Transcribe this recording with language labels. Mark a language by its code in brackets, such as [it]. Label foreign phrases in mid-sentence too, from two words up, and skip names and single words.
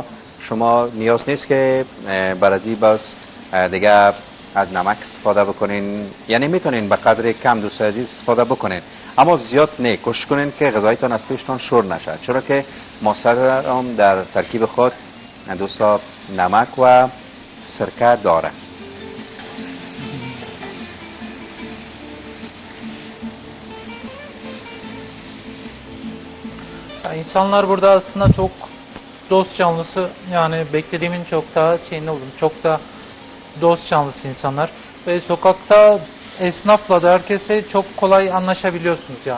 [fa] شما نیاز نیست که برای بس دیگه از نمک استفاده بکنین، یعنی میتونین به قدر کم دوست عزیز استفاده بکنین، اما زیاد نه. کوشش کنین که غذایتان از پیشتان شور نشه، چرا که ماسترد هم در ترکیب خود دوستا نمک و سرکه داره. [tr] Ya insanlar burada aslında çok dost canlısı, yani beklediğimin çok daha şeyinde oldum. Çok da dost canlısı insanlar. Ve sokakta esnafla da herkese çok kolay anlaşabiliyorsunuz ya.